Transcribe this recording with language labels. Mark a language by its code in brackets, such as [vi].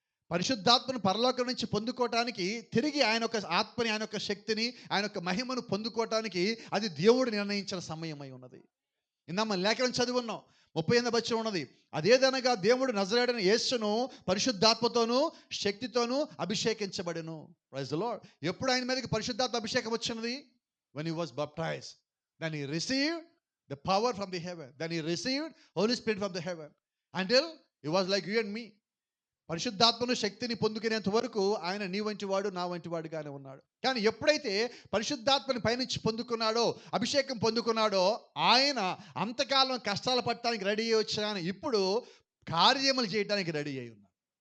[te] పరిశుద్ధాత్మను పరలోకం నుంచి పొందుకోవటానికి, తిరిగి ఆయన యొక్క ఆత్మని, ఆయన యొక్క శక్తిని, ఆయన యొక్క మహిమను పొందుకోవటానికి అది దేవుడు నిర్ణయించిన సమయమై ఉన్నది. ఇందాక లేఖనం చదివి ఉన్నాం. 38వ వచనం ఉన్నది. అదేదనగా దేవుడు నజరేయుడైన యేసును పరిశుద్ధాత్మతోనూ శక్తితోనూ అభిషేకించబడెను. [en] Praise the Lord. [te] ఎప్పుడు ఆయన మీదకి పరిశుద్ధాత్మ అభిషేకం వచ్చినది? [en] when he was baptized, then he received the power from the heaven, then he received Holy Spirit from the heaven, until he was like you and me. [te] పరిశుద్ధాత్మను శక్తిని పొందుకునేంత వరకు ఆయన నీ వంటి వాడు నా వంటి వాడుగానే ఉన్నాడు. కానీ ఎప్పుడైతే పరిశుద్ధాత్మని పైనుంచి పొందుకున్నాడో, అభిషేకం పొందుకున్నాడో, ఆయన అంతకాలం కష్టాలు పడటానికి రెడీ అయ్యి వచ్చాను, ఇప్పుడు కార్యములు చేయడానికి రెడీ అయి ఉన్నాడు.